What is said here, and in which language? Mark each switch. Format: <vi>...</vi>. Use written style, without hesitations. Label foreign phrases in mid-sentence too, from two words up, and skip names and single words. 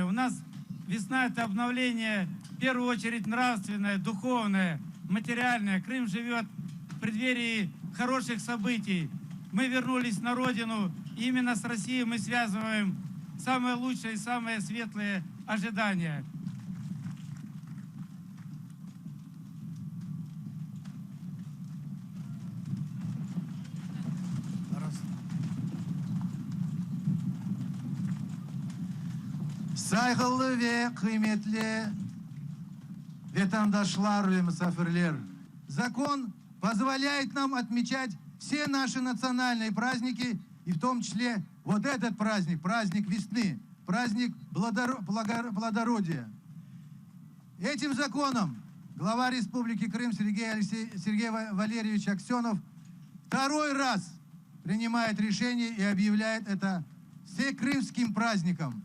<ru>У нас весна – это обновление, в первую очередь, нравственное, духовное, материальное. Крым живет в преддверии хороших событий. Мы вернулись на родину, и именно с Россией мы связываем самые лучшие и самые светлые ожидания.</ru> <crh>Saygılı ve kıymetli vatandaşlar ve misafirler,</crh> <ru>закон позволяет нам отмечать все наши национальные праздники, и в том числе вот этот праздник, праздник весны, праздник плодородия. Этим законом глава Республики Крым Сергей Валерьевич Аксенов второй раз принимает решение и объявляет это всекрымским праздником.</ru>